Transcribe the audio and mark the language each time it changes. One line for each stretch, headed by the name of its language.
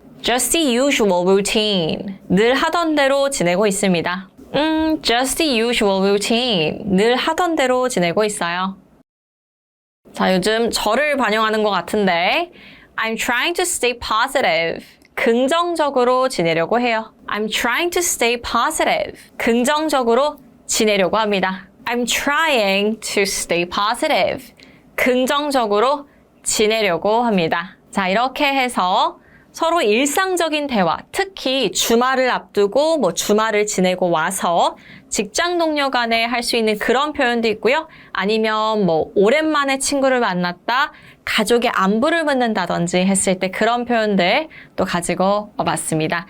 English: Just the usual routine.
Korean: 늘 하던 대로 지내고 있습니다.
English: Just the usual routine.
Korean: 늘 하던 대로 지내고 있어요. 자, 요즘 저를 반영하는 것 같은데
English: I'm trying to stay positive.
Korean: 긍정적으로 지내려고 해요.
English: I'm trying to stay positive.
Korean: 긍정적으로 지내려고 합니다.
English: I'm trying to stay positive.
Korean: 긍정적으로 지내려고 합니다. 자, 이렇게 해서 서로 일상적인 대화, 특히 주말을 앞두고 뭐 주말을 지내고 와서 직장 동료 간에 할 수 있는 그런 표현도 있고요. 아니면 뭐 오랜만에 친구를 만났다, 가족의 안부를 묻는다든지 했을 때 그런 표현들 또 가지고 와봤습니다.